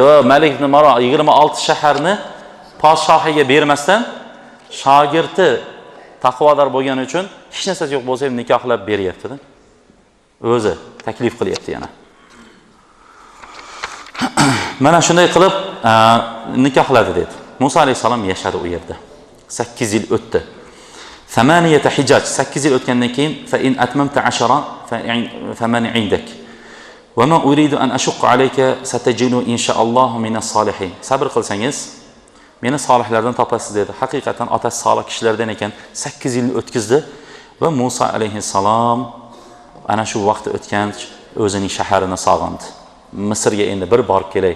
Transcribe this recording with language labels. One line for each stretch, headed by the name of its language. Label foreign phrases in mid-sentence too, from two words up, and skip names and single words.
Uzbek: Malik ibn Marwan 26 shaharni podshohiga bermasdan shogirdi taqvodor bo'lgani uchun hech narsasi yo'q bo'lsa ham nikohlab beryapti-da. O'zi taklif qilyapti yana. Mana shunday qilib nikohladi dedi. Musa alayhisalom yashadi u yerda. 8 yil o'tdi. 8 hijaj 8 yil o'tgandan keyin
Arabic: فإن أتممت 10 فمن عندك. وما أريد أن أشق عليك ستجدني إن شاء الله من الصالحين.
Uzbek: Sabr qilsangiz meni solihlardan topasiz dedi. Haqiqatan otasi solih kishilardan ekan. 8 yil o'tkazdi va Musa alayhisalom ana shu vaqtda o'tgan o'zining shaharini sog'indi. Misrga endi bir borib kelay.